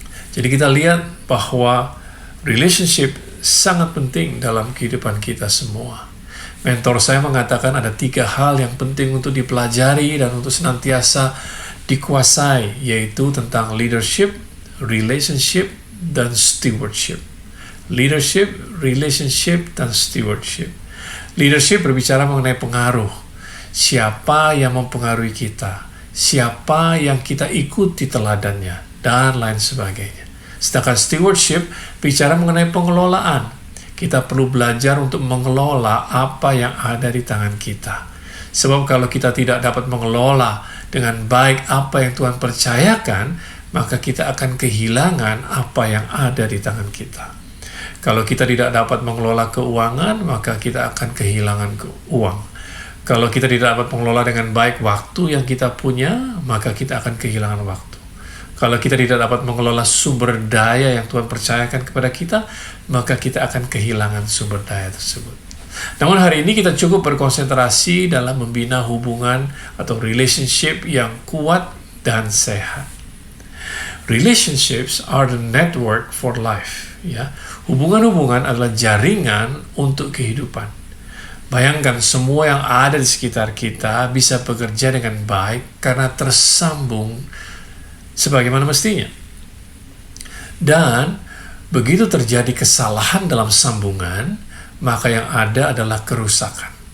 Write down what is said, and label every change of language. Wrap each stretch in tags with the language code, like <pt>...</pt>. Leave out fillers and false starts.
<id>Jadi kita lihat bahwa relationship sangat penting dalam kehidupan kita semua. Mentor saya mengatakan ada 3 hal yang penting untuk dipelajari dan untuk senantiasa dikuasai, yaitu tentang leadership, relationship, dan stewardship. Leadership, relationship, dan stewardship. Leadership berbicara mengenai pengaruh. Siapa yang mempengaruhi kita, siapa yang kita ikuti teladannya, dan lain sebagainya. Sedangkan stewardship bicara mengenai pengelolaan. Kita perlu belajar untuk mengelola apa yang ada di tangan kita. Sebab kalau kita tidak dapat mengelola dengan baik apa yang Tuhan percayakan, maka kita akan kehilangan apa yang ada di tangan kita. Kalau kita tidak dapat mengelola keuangan, maka kita akan kehilangan uang. Kalau kita tidak dapat mengelola dengan baik waktu yang kita punya, maka kita akan kehilangan waktu. Kalau kita tidak dapat mengelola sumber daya yang Tuhan percayakan kepada kita, maka kita akan kehilangan sumber daya tersebut. Namun hari ini kita cukup berkonsentrasi dalam membina hubungan atau relationship yang kuat dan sehat.</id> <en>Relationships are the network for life.</en> <id>Ya, hubungan-hubungan adalah jaringan untuk kehidupan. Bayangkan semua yang ada di sekitar kita bisa bekerja dengan baik karena tersambung sebagaimana mestinya. Dan begitu terjadi kesalahan dalam sambungan, maka yang ada adalah kerusakan.</id>